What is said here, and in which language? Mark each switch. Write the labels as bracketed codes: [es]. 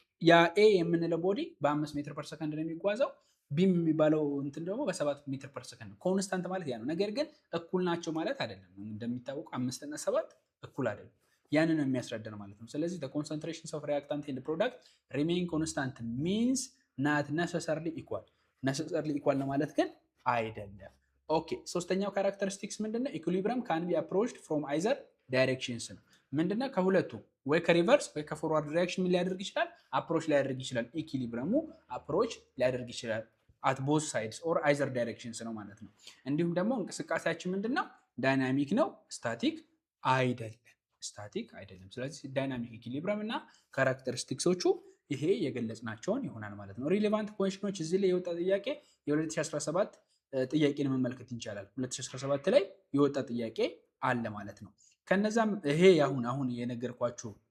[am] ያ ኤ የምንለው ቦዲ በ5 ሜትር ፐር ሰከንድ ነው የሚጓዘው፣ ቢም የሚባለው እንትን ደግሞ በ7 ሜትር ፐር ሰከንድ ነው። ኮንስታንት ማለት ያ ነው። ነገር ግን እኩል ናቸው ማለት አይደለም። እንደሚታወቀው 5 እና 7 እኩል አይደለም። ያንን ነው የሚያስረዳን ማለት ነው። ስለዚህ [en] the concentrations of reactant and product remain constant means not necessarily equal [am] ነው ማለት ግን አይደለም። ኦኬ ሶስተኛው ካራክተሪስቲክስ ምንድነው? [en] ኢኩሊብሪየም can be approached from either directions [am] ነው። ምንድነው? ከሁለቱ ወይ ከሪቨርስ ወይ ከፎርዋርድ ዳይሬክሽን ምን ሊያደርግ ይችላል? አፕሮች ሊያደርግ ይችላል። ኢኩሊብሪየሙ አፕሮች ሊያደርግ ይችላል [en] at both sides or either directions [am] ነው ማለት ነው። እንዲሁም ደግሞ እንቅስቃሴያችን ምንድነው? ዳይናሚክ ነው፣ ስታቲክ አይደለም። ስለዚህ ዳይናሚክ ኢኩሊብሪየም እና ካራክተሪስቲክሶቹ ይሄ የገለጽናቸውን ይሆናል ማለት ነው። ሪሌቫንት ፖዚሽኖች እዚህ ላይ የወጣ ጥያቄ የ2017 ጥያቄን መመልከት ይቻላል። 2017 ላይ የወጣ ጥያቄ አለ ማለት ነው። ከነዛም ይሄ አሁን የነገርኳችሁ